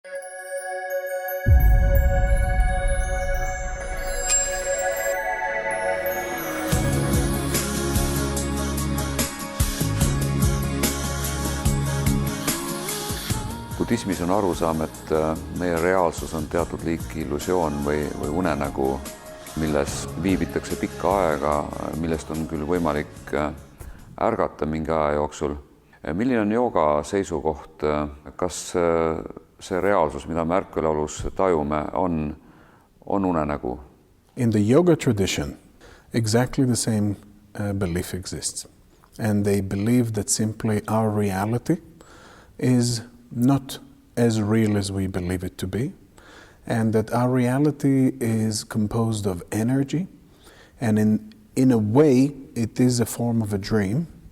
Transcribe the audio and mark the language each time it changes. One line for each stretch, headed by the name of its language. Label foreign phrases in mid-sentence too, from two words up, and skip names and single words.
Estonian: Budismis on arusaam, et meie reaalsus on teatud liiki illusioon või unenägu, milles viibitakse pikka aega, millest on küll võimalik ärgata mingi aja jooksul. Milline on jooga seisukoht, kas see reaalsus, mida me ärkvelolus tajume, on unenägu?
English: In the yoga tradition, exactly the same belief exists. And they believe that simply our reality is not as real as we believe it to be, and that our reality is composed of energy, and in a way it is a form of a dream,